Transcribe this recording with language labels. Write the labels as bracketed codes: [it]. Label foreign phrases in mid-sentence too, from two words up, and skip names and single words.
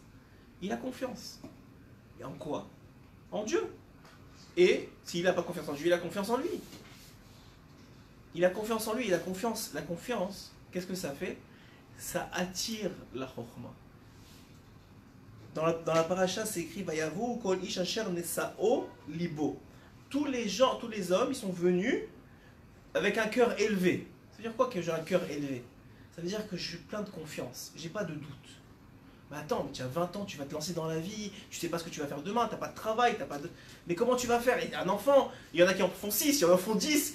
[fr] Il a confiance. Et en quoi? En Dieu. Et s'il n'a pas confiance en Dieu, il a confiance en lui. Il a confiance en lui, il a confiance. La confiance, qu'est-ce que ça fait? Ça attire la chokhma. Dans la paracha, c'est écrit [he] ויבואו כל איש אשר נשאו לבו. [fr] Tous les hommes, ils sont venus avec un cœur élevé. Ça veut dire quoi que j'ai un cœur élevé? Ça veut dire que je suis plein de confiance, j'ai pas de doute. Mais attends, mais tu as 20 ans, tu vas te lancer dans la vie, tu sais pas ce que tu vas faire demain, t'as pas de travail, t'as pas de... Mais comment tu vas faire? Il y a un enfant, il y en a qui en font 6, il y en font 10.